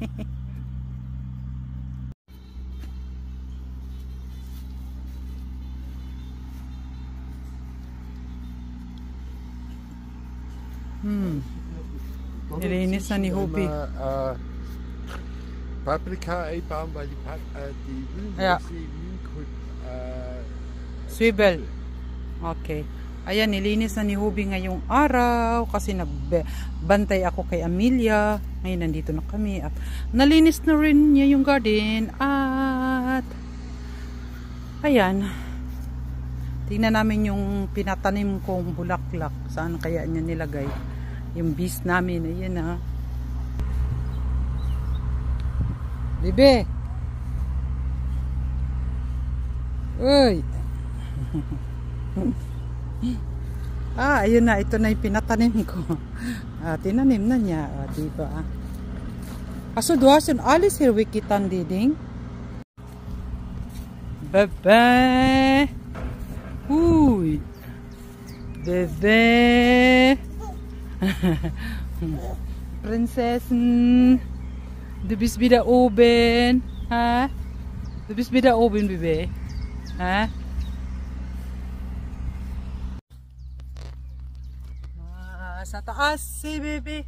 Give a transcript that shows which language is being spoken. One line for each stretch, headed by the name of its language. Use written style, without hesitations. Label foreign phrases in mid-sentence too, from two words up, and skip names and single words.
Filipino: Nilinis na ni Hubi.
German: Paprika einbauen, weil die Ja.
English: Swivel. Okay.
Filipino: Ayan, nilinis na ni Hubi ngayong araw kasi nagbantay ako kay Amelia. Ngayon nandito na kami at nalinis na rin niya yung garden at ayan. Tingnan namin yung pinatanim kong bulaklak. Saan kaya niya nilagay? Yung bees namin. Ayan ha. Bebe! Uy! Ayun na. Ito na yung pinatanim ko. Tinanim na niya. Diba?
German: So, du hast alles hier weggetan, Diding? Bebe! Uy! Bebe! Prinzessin! Du bist wieder oben. Ha? Du bist wieder oben, Bebe.
Filipino: Ha? Nasa taas si Bebe.